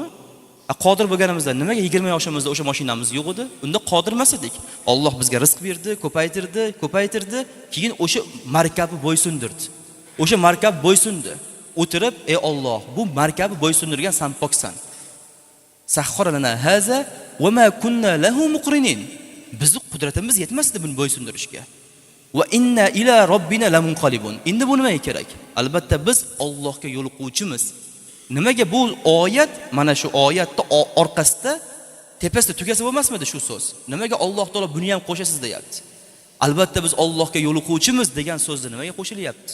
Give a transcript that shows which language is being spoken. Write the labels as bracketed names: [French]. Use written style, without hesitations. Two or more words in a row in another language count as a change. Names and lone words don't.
[Uzbek] Qodir bo'lganimizda nimaga 20 yoshimizda o'sha mashinamiz yo'q edi? Unda qodir emas edik. Alloh bizga rizq berdi, ko'paytirdi, keyin o'sha markabni bo'ysundirdi. O'sha markab bo'ysundi. O'tirib, ey Alloh, bu markabni bo'ysundirgan sen poksan. [Arabic] سخر لنا هذا وما كنا له مقرنين. [Uzbek] Bizning qudratimiz yetmasdi buni bo'ysundirishga. [Arabic] وإنا إلى ربنا لمنقلبون. [Uzbek] Endi bu nimaga kerak? Albatta biz Allohga yo'liquvchimiz. Nimaga bu oyat, mana shu oyatda orqasida tepasida tugasa bo'lmasmidi shu so'z? Nimaga Alloh taolo buni ham qo'shasiz deyapti? Albatta biz Allohga yo'liquvchimiz degan so'zni nimaga qo'shilyapti?